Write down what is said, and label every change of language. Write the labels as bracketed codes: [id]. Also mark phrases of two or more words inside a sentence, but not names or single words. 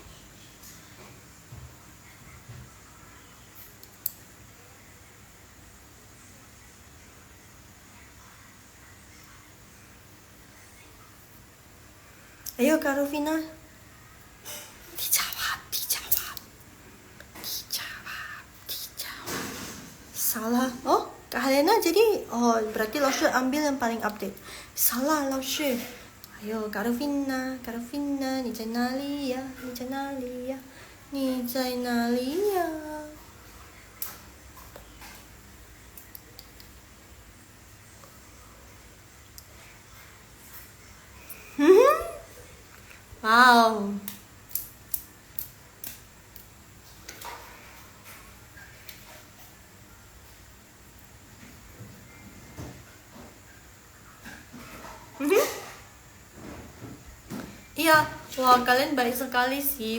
[id] Ayo Kak Rufina, dijawab. Salah. Oh, Kak Helena jadi, oh berarti Laoshi ambil yang paling update. Salah Laoshi. Ayo Kak Rufina, [zh] 你在哪里呀？你在哪里呀？你在哪里呀？Wow. [id] Iya, wah kalian baik sekali sih.